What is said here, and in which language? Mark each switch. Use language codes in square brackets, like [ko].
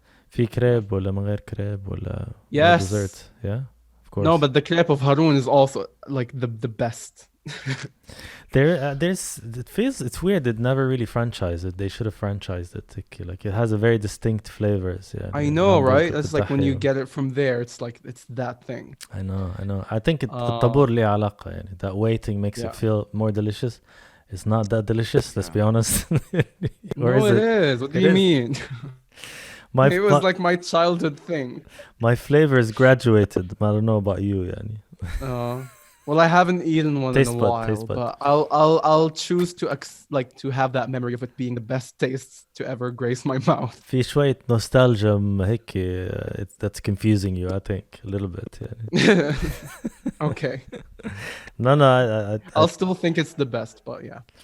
[ar] في كريب ولا من غير كريب ولا [en] yes dessert? Yeah, of course. No, but the crepe of Harun is also like the best. It's weird. It never really franchised it. They should have franchised it. Like it has a very distinct flavors. Yeah, I know, right? It's like when you get it from there, it's like it's that thing. I know. I think [ar] الطابور ليه علاقة يعني. [en] That waiting makes it feel more delicious. It's not that delicious. Let's be honest. No, it is. What do you mean? It was like my childhood thing. My flavors graduated. I don't know about you, yani. Well, I haven't eaten one in a while, but I'll choose to have that memory of it being the best taste to ever grace my mouth. [ar] في شوية nostalgia هيك. [en] That's confusing you, I think, a little bit. [ar] يعني. [en] Okay. No, I'll still think it's the best, but yeah.